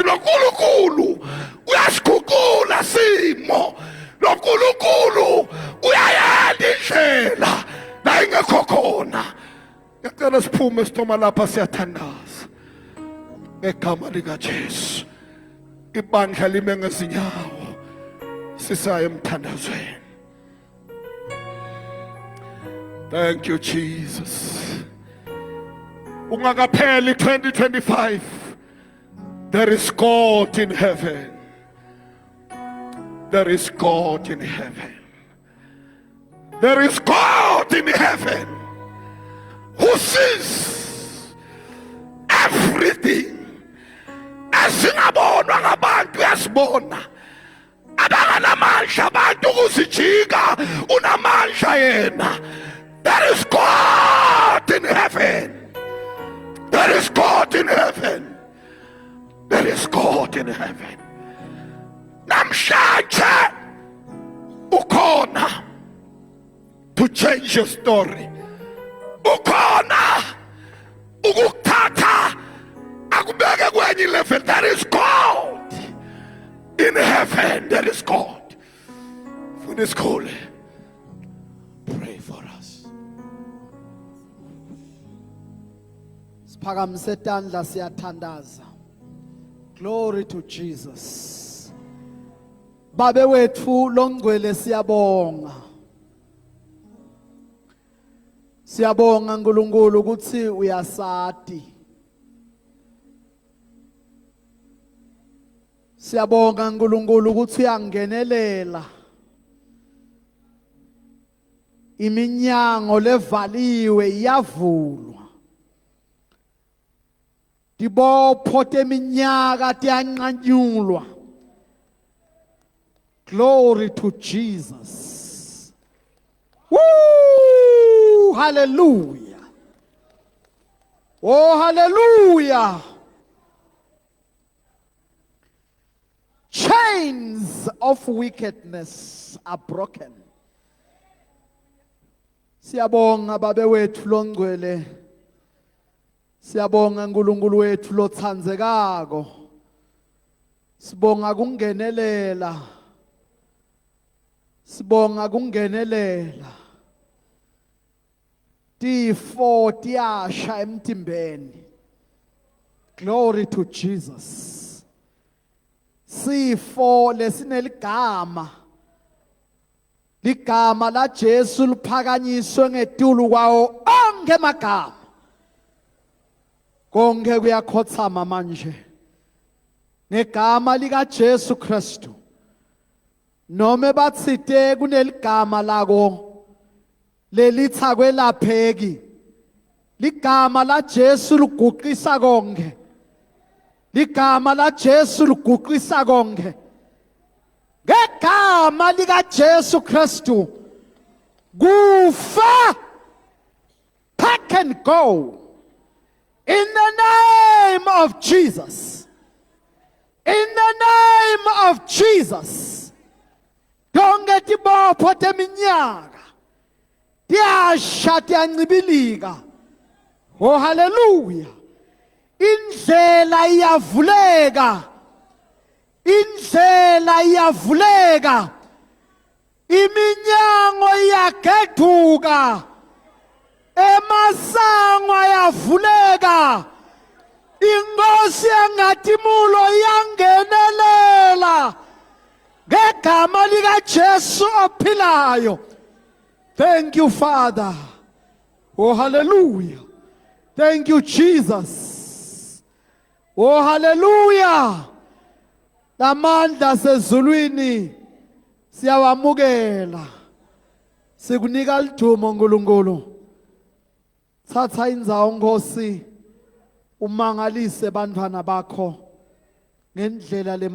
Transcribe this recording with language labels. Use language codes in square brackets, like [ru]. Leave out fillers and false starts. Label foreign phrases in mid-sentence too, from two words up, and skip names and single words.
[ss] Lo Nkulunkulu uyasigugula simo, lo Nkulunkulu uyayenda indlela la ingekho khona. Ngicela siphume sithoma lapha siyathandaza ngegama likaJesu. Ibandla lime ngezinyawo sisaya emthandazweni. [en] Thank you Jesus. [ss] Ungakapheli 2025, [en] there is God in heaven. There is God in heaven. There is God in heaven who sees everything. [ss] Esingabonwa ngabantu yasibona. Abanganamandla abantu ukuzijika unamandla yena. [en] There is God in heaven. There is God in heaven. There is God in heaven. [ss] Namhlanje ukhona [en] to change your story. [ss] Ukhona ukuthatha akubeke kwenye level. [en] There is God in heaven. There is God. For this holy. Pray for us. [ss] Siphakamise tandla siyathandaza. [en] Glory to Jesus. [ss] Babe wethu longcwele siyabonga. Siyabonga uNkulunkulu ukuthi uyasati. Siyabonga uNkulunkulu ukuthi uyangenelela. Iminyango levaliwe iyavulwa. Dibopho teminyaka tiyanqanyulwa. [en] Glory to Jesus. Woo! Hallelujah. Oh, hallelujah. Chains of wickedness are broken. [ss] Siyabonga babe wethu longcwele. Siyabonga uNkulunkulu wethu lothandzekako. Sibonga kungenelela. Sibonga kungenelela. Tifo tiyasha emtimbeni. [en] Glory to Jesus. [ss] Sifo lesineligama. Ligama la Jesu liphakanyiswe ngetulu kwawo onke amagama. Konke kuyakhothama manje. Ngegama lika Jesu Kristu. Nome batsite kuneligama lako lelitha kwelapheki. Ligama la Jesu liguqisa konke. Ligama la Jesu liguqisa konke. Ngegama lika Jesu Kristu kufa [en] pack and go. In the name of Jesus. In the name of Jesus. [ss] Donke tibopho teminyaka. Tiyasha tiyancibilika. Oh hallelujah. Indlela iyavuleka. Indlela iyavuleka. Iminyango iyageduka. Emasango ayavuleka. Inkosi engatimulo yangenelela. Ngegama lika Jesu ophilayo. [en] Thank you Father. Oh hallelujah. Thank you Jesus. Oh hallelujah. [ss] Lamandla sezulwini siyawamukela. Sikunika lidumo uNkulunkulu. Thatha indzawo Nkosi umangalise bantwana bakho ngendlela lemangaliswako.